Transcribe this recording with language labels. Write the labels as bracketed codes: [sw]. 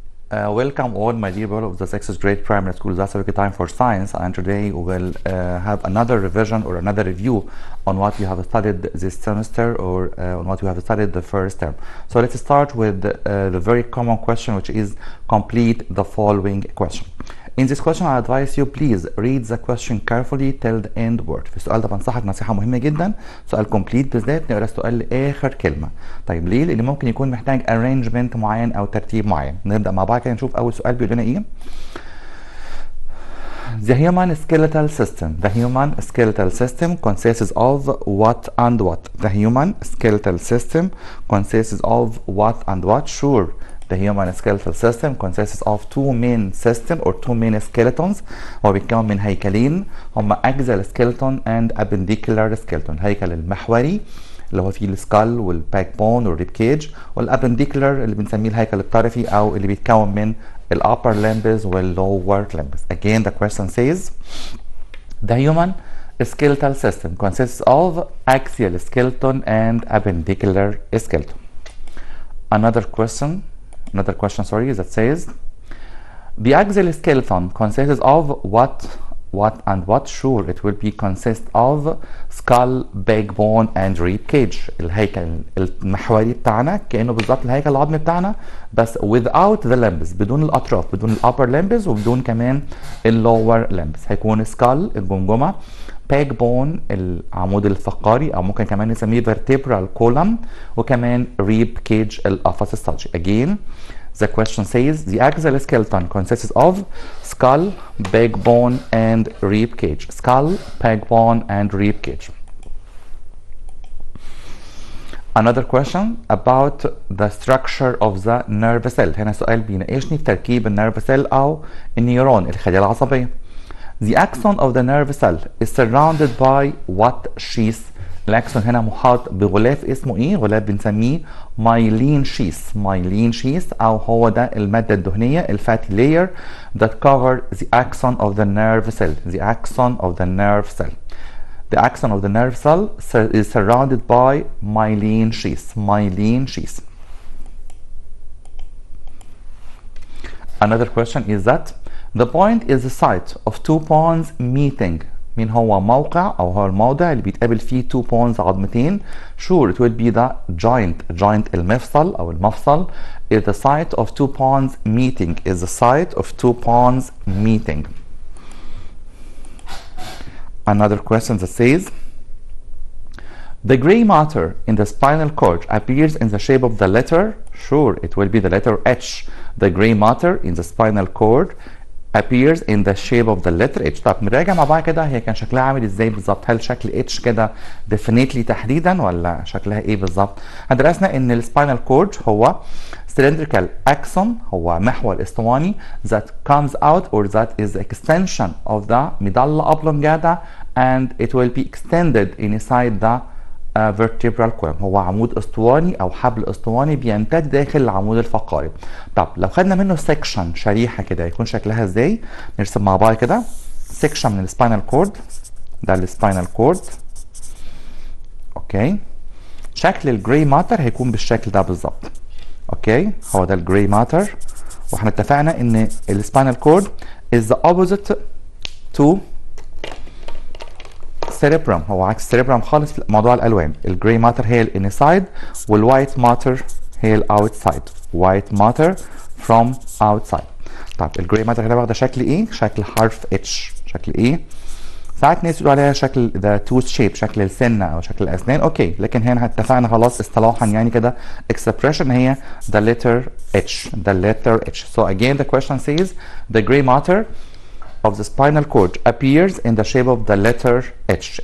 [en] Welcome all my dear people of the 6th grade primary school. That's a time for science, and today we will have another revision or another review on what you have studied this semester or on what you have studied the first term. So let's start with the very common question, which is complete the following question. In this question I advise you please read the question carefully till the end word. [ar] في السؤال ده بنصحك نصيحة مهمة جدا، سؤال كومبليت بالذات نقرا السؤال لآخر كلمة. طيب ليه؟ لأن ممكن يكون محتاج arrangement معين أو ترتيب معين. نبدأ مع بعض كده نشوف أول سؤال بيقول لنا إيه. [en] The human skeletal system. The human skeletal system consists of what and what? The human skeletal system consists of what and what? Sure. The human skeletal system consists of two main systems or two main skeletons. [ar] هو بيتكون من هيكلين هما [en] axial skeleton and appendicular skeleton. [ar] الهيكل المحوري اللي هو فيه السكال والباك بون والريب كيج، والابنديكولار اللي بنسميه الهيكل الطرفي او اللي بيتكون من الupper limbs والlower limbs. [en] Again the question says the human skeletal system consists of axial skeleton and appendicular skeleton. Another question that says the axial skeleton consists of what and what? Sure, it will be consist of skull, backbone and rib cage. [ar] الهيكل المحوري بتاعنا كأنه بالظبط الهيكل العظمي بتاعنا بس [en] without the limbs، [ar] بدون الأطراف، بدون upper limbs وبدون كمان lower limbs. هيكون skull الجمجمة، backbone العمود الفقري او ممكن كمان نسميه vertebral column، وكمان rib cage القفص الصدري. [en] Again the question says the axial skeleton consists of skull, backbone and rib cage. Skull, backbone and rib cage. Another question about the structure of the nerve cell. [ar] هنا سؤال بيناقشني في تركيب النيرف سيل او النيورون الخلية العصبية. [en] The axon of the nerve cell is surrounded by what sheath? [ar] الأكسون هنا محاط بغلاف اسمه ايه؟ غلاف بنسميه myelin sheath. [en] myelin sheath [ar] أو هو ده المادة الدهنية الفاتي [en] layer that cover the axon of the nerve cell. The axon of the nerve cell. The axon of the nerve cell is surrounded by myelin sheath. myelin sheath. Another question is that the point is the site of two bones meeting. [ar] مين هو موقع او هو الموضع اللي بيتقابل فيه [en] two bones [ar] عظمتين؟ [en] Sure, it would be the joint [ar] المفصل او المفصل [en] is the site of two bones meeting. Is the site of two bones meeting. Another question that says the gray matter in the spinal cord appears in the shape of the letter. Sure, it will be the letter H. The gray matter in the spinal cord appears in the shape of the letter H. [ar] طب نراجع مع بعض كده هي كان شكلها عامل ازاي بالظبط؟ هل شكل H كده definitely تحديدا ولا شكلها ايه بالظبط؟ درسنا ان السباينال كورد هو [en] cylindrical axon، [ar] هو محور اسطواني [en] that comes out or that is the extension of the medulla oblongata and it will be extended inside the vertebral column. [ar] هو عمود اسطواني او حبل اسطواني بيمتد داخل العمود الفقري. طب لو خدنا منه سيكشن شريحه كده يكون شكلها ازاي؟ نرسم مع بعض كده سيكشن من السباينال كورد. ده السباينال كورد. اوكي، شكل الجراي ماتر هيكون بالشكل ده بالظبط. اوكي، هو ده الجراي ماتر، واحنا اتفقنا ان السباينال كورد [en] is the opposite to cerebrum. [ar] هو عكس السيربرم خالص في موضوع الالوان. الجراي ماتر هي الانسايد والوايت ماتر هي الاوتسايد. [en] White matter from outside. [ar] طب الجراي ماتر هنا واخده شكل ايه؟ شكل حرف اتش. شكل ايه؟ ساعات ناس يقولوا عليها شكل ذا توث شيب، شكل السنه او شكل الاسنان. اوكي، لكن هنا اتفقنا خلاص اصطلاحا يعني كده expression هي [en] the letter H. the letter H. So again the question says the gray matter of the spinal cord appears in the shape of the letter H.